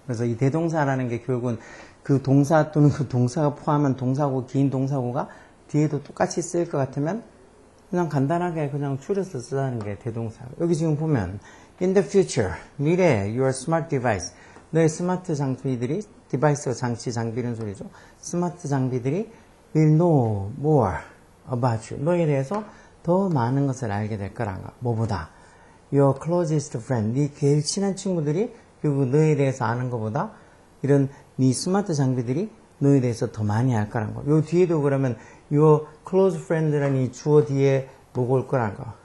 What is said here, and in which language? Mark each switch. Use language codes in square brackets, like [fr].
[ko] 그래서 이 대동사라는 게 결국은 그 동사 또는 그 동사가 포함한 동사고 긴 동사고가 뒤에도 똑같이 쓰일 것 같으면 그냥 간단하게 그냥 줄여서 쓰자는 게 대동사예요. 여기 지금 보면 [en] in the future, [ko] 미래에 [en] your smart device, [ko] 너의 스마트 장비들이 디바이스가 장비 이런 소리죠. 스마트 장비들이 [en] will know more about you. [ko] 너에 대해서 더 많은 것을 알게 될 거란가. 뭐보다? [en] Your closest friend. [ko] 네 제일 친한 친구들이 결국 너에 대해서 아는 것보다 이런 네 스마트 장비들이 너에 대해서 더 많이 알 거란 거. 요 뒤에도 그러면 [en] your close friend [ko] 라는 이 주어 뒤에 뭐가 올 거란 거.